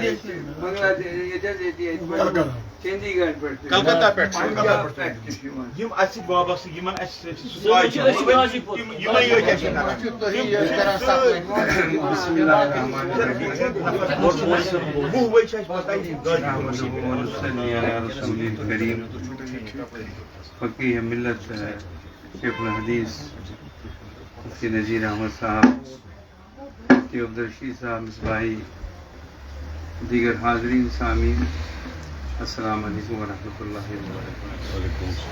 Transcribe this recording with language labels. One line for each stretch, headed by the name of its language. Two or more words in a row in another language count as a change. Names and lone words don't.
Kashmiri: چندی گڑھ پٮ۪ٹھ کلکتہ پٮ۪ٹھ یِم اَسہِ سۭتۍ وابستہٕ یِمن اَسہِ یِمے یٲتۍ اَسہِ وُہ ؤرۍ چھِ اَسہِ پتہ
Urdu: فقیہ ملت شیخ الحدیث مفتی نذیر احمد صاحب، مفتی عبدالرشید صاحب مصباحی، دیگر حاضرین سامعین،
Arabic: السلام علیکم ورحمۃ اللہ وبرکاتہ۔